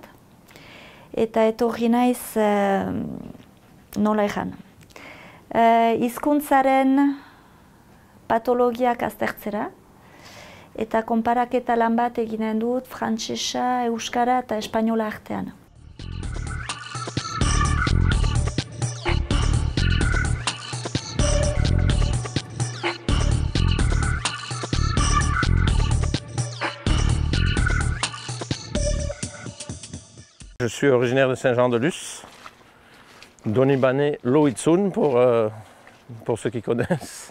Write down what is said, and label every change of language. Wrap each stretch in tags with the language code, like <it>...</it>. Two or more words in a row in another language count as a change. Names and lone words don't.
<eu>Eta etorri naiz, nola egan, hizkuntzaren patologiak aztertzera, eta konparaketa lan bat eginen dut frantsesa, euskara eta espainola artean.</eu> <fr>Je suis originaire de Saint-Jean-de-Luz, Donibanais Loïtsoun pour ceux qui connaissent.</fr>